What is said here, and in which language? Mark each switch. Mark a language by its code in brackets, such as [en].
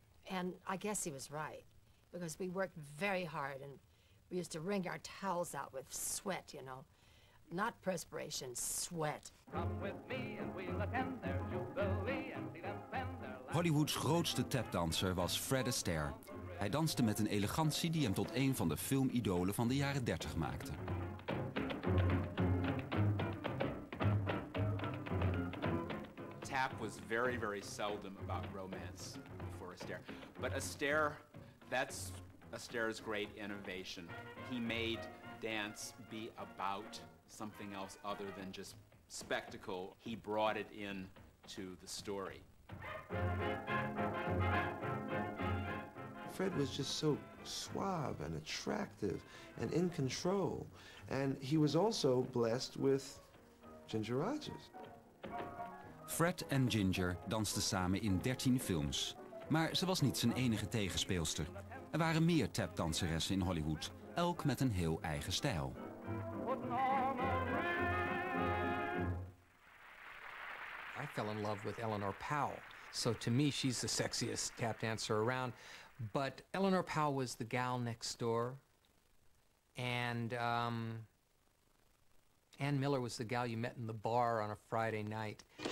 [en] And I guess he was right, because we worked very hard and we used to wring our towels out with sweat, you know. Not perspiration, sweat. Come with me and we'll attend their jubilee and see them spend their life. [nl] Hollywoods grootste tapdanser was Fred Astaire. Hij danste met een elegantie die hem tot een van de filmidolen van de jaren 30 maakte. [en] Tap was very seldom about romance for Astaire. But Astaire, that's Astaire's great innovation. He made dance be about something else other than just spectacle. He brought it in to the story. Fred was just so suave and attractive and in control. And he was also blessed with Ginger Rogers. [nl] Fred en Ginger dansten samen in 13 films. Maar ze was niet zijn enige tegenspeelster. Er waren meer tapdanseressen in Hollywood, elk met een heel eigen stijl. [en] I fell in love with Eleanor Powell. So to me, she's the sexiest tap dancer around. But Eleanor Powell was the gal next door. And Ann Miller was the gal you met in the bar on a Friday night.